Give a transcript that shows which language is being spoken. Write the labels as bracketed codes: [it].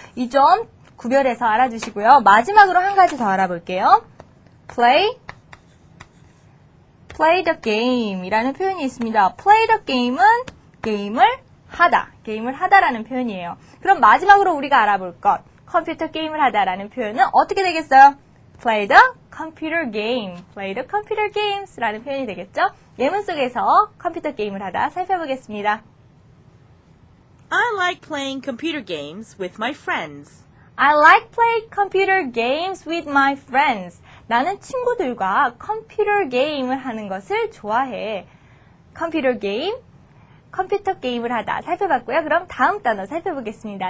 [ko] 이 점 구별해서 알아두시고요. 마지막으로 한 가지 더 알아볼게요. [en] play the game [ko] 이라는 표현이 있습니다. play the game은 게임을 하다라는 표현이에요. 그럼 마지막으로 우리가 알아볼 것, 컴퓨터 게임을 하다라는 표현은 어떻게 되겠어요? [en] play the computer games [ko] 라는 표현이 되겠죠? 예문 속에서 컴퓨터 게임을 하다 살펴보겠습니다. [en] I like playing computer games with my friends. I like play computer games with my friends. [ko] 나는 친구들과 컴퓨터 게임을 하는 것을 좋아해. 컴퓨터 게임을 하다 살펴봤고요. 그럼 다음 단어 살펴보겠습니다.